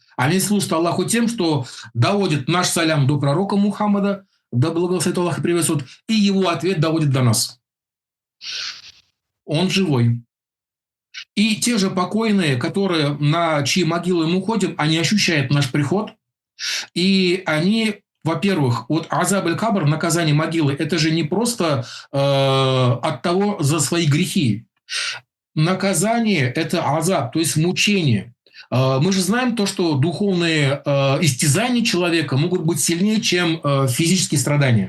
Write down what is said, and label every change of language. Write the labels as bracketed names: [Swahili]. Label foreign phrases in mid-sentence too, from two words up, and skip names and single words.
[Russian] Они служат Аллаху тем, что доводят наш салям до пророка Мухаммада, да благословит Аллах и приветствует, и его ответ доводит до нас. Он живой. И те же покойные, которые, на чьи могилы мы уходим, они ощущают наш приход, и они, во-первых, вот [Arabic] عذاب القبر, [Russian] наказание могилы, это же не просто от того за свои грехи. Наказание – это азаб, то есть мучение. Мы же знаем то, что духовные истязания человека могут быть сильнее, чем физические страдания.